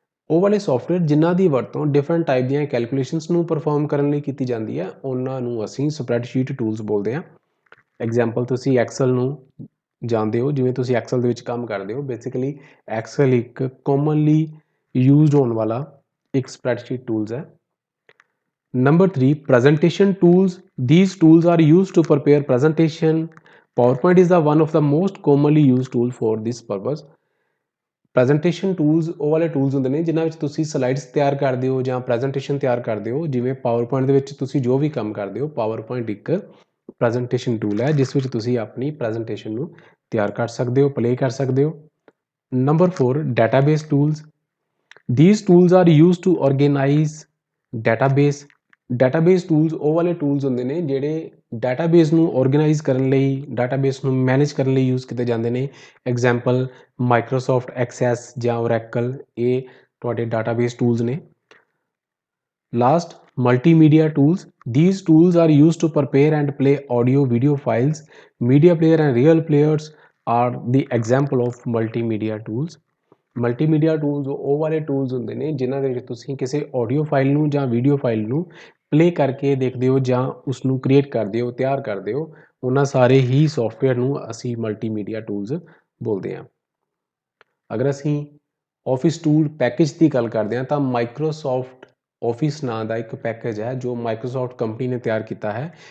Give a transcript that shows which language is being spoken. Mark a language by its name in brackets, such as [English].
[Punjabi] ਉਹ ਵਾਲੇ ਸੌਫਟਵੇਅਰ ਜਿਨ੍ਹਾਂ ਦੀ ਵਰਤੋਂ ਡਿਫਰੈਂਟ ਟਾਈਪ ਦੀਆਂ ਕੈਲਕੂਲੇਸ਼ਨਸ ਨੂੰ ਪਰਫਾਰਮ ਕਰਨ ਲਈ ਕੀਤੀ ਜਾਂਦੀ ਹੈ ਉਹਨਾਂ ਨੂੰ ਅਸੀਂ ਸਪਰੈਡਸ਼ੀਟ ਟੂਲਸ ਬੋਲਦੇ ਹਾਂ। ਐਗਜ਼ਾਮਪਲ ਤੁਸੀਂ ਐਕਸਲ ਨੂੰ ਜਾਣਦੇ ਹੋ, ਜਿਵੇਂ ਤੁਸੀਂ ਐਕਸਲ ਦੇ ਵਿੱਚ ਕੰਮ ਕਰਦੇ ਹੋ। ਬੇਸਿਕਲੀ ਐਕਸਲ ਇੱਕ ਕਾਮਨਲੀ ਯੂਜ਼ਡ ਹੋਣ ਵਾਲਾ ਇੱਕ ਸਪਰੈਡਸ਼ੀਟ ਟੂਲਸ ਹੈ। [English] Number 3, presentation tools. These tools are used to prepare presentation. PowerPoint is the one of the most commonly used tool for this purpose. [Punjabi] Presentation tools ਉਹ ਵਾਲੇ tools ਹੁੰਦੇ ਨੇ ਜਿਨ੍ਹਾਂ ਵਿੱਚ ਤੁਸੀਂ ਸਲਾਈਡਸ ਤਿਆਰ ਕਰਦੇ ਹੋ ਜਾਂ ਪ੍ਰੈਜੈਂਟੇਸ਼ਨ ਤਿਆਰ ਕਰਦੇ ਹੋ। ਜਿਵੇਂ ਪਾਵਰਪੁਆਇੰਟ ਦੇ ਵਿੱਚ ਤੁਸੀਂ ਜੋ ਵੀ ਕੰਮ ਕਰਦੇ ਹੋ, ਪਾਵਰਪੁਆਇੰਟ ਇੱਕ ਪ੍ਰੈਜੈਂਟੇਸ਼ਨ ਟੂਲ ਹੈ ਜਿਸ ਵਿੱਚ ਤੁਸੀਂ ਆਪਣੀ ਪ੍ਰੈਜੈਂਟੇਸ਼ਨ ਨੂੰ ਤਿਆਰ ਕਰ ਸਕਦੇ ਹੋ, ਪਲੇ ਕਰ ਸਕਦੇ ਹੋ। [English] Number 4, database tools. These tools are used to organize database. [Punjabi] Database tools ਉਹ ਵਾਲੇ ਟੂਲਸ ਹੁੰਦੇ ਨੇ ਜਿਹੜੇ ਡਾਟਾਬੇਸ ਨੂੰ ਆਰਗੇਨਾਈਜ਼ ਕਰਨ ਲਈ, ਡਾਟਾਬੇਸ ਨੂੰ ਮੈਨੇਜ ਕਰਨ ਲਈ ਯੂਜ਼ ਕੀਤੇ ਜਾਂਦੇ ਨੇ। ਐਗਜ਼ਾਮਪਲ ਮਾਈਕਰੋਸੋਫਟ ਐਕਸੈਸ ਜਾਂ ਓਰੈਕਲ, ਇਹ ਤੁਹਾਡੇ ਡਾਟਾਬੇਸ ਟੂਲਸ ਨੇ। Last, [English] multimedia tools. These tools are used to prepare and play audio video files. Media player and real players are the example of multimedia tools. [Punjabi] Multimedia tools ਉਹ ਵਾਲੇ tools ਹੁੰਦੇ ਨੇ ਜਿਨ੍ਹਾਂ ਦੇ ਵਿੱਚ ਤੁਸੀਂ ਕਿਸੇ ਆਡੀਓ ਫਾਈਲ ਨੂੰ ਜਾਂ ਵੀਡੀਓ ਫਾਈਲ ਨੂੰ ਪਲੇ ਕਰਕੇ ਦੇਖਦੇ ਹੋ ਜਾਂ ਉਸ ਨੂੰ ਕ੍ਰੀਏਟ ਕਰਦੇ ਹੋ, ਤਿਆਰ ਕਰਦੇ ਹੋ। ਉਹਨਾਂ ਸਾਰੇ ਹੀ ਸੌਫਟਵੇਅਰ ਨੂੰ ਅਸੀਂ ਮਲਟੀਮੀਡੀਆ ਟੂਲਸ ਬੋਲਦੇ ਹਾਂ। ਅਗਰ ਅਸੀਂ ਆਫਿਸ ਟੂਲ ਪੈਕੇਜ ਦੀ ਗੱਲ ਕਰਦੇ ਹਾਂ ਤਾਂ ਮਾਈਕਰੋਸੋਫਟ ਆਫਿਸ ਨਾਂ ਦਾ ਇੱਕ ਪੈਕੇਜ ਹੈ ਜੋ ਮਾਈਕਰੋਸੋਫਟ ਕੰਪਨੀ ਨੇ ਤਿਆਰ ਕੀਤਾ ਹੈ।